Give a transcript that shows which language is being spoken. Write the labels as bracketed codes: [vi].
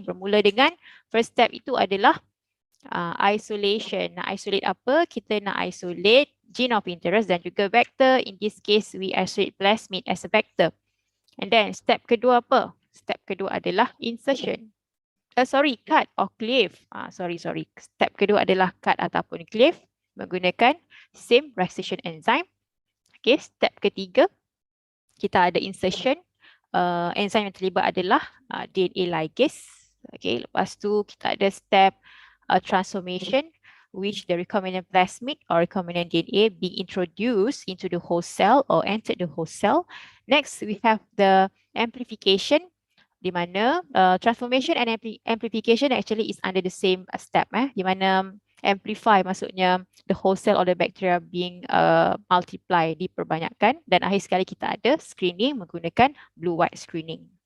[ms] Bermula dengan [en] first step [ms] itu adalah isolation. Nak isolate apa? Kita nak isolate [en] gene of interest [ms] dan juga vector. [en] In this case, we isolate plasmid as a vector. And then [ms] step kedua apa? Step kedua adalah insertion. [en] Cut or cleave. [ms] Step kedua adalah cut ataupun cleave menggunakan [en] same restriction enzyme. [ms] Okay, step ketiga kita ada insertion. Enzyme yang terlibat adalah DNA ligase. [en] Okay, [ms] lepas tu kita ada [en] step transformation, which the recombinant plasmid or recombinant DNA being introduced into the host cell or entered the host cell. Next, we have the amplification, [ms] di mana [en] transformation and amplification actually is under the same step, di mana amplify [ms] maksudnya [en] the whole cell or the bacteria being multiply, [ms] diperbanyakkan, dan akhir sekali kita ada [en] screening [ms] menggunakan [en] blue white screening.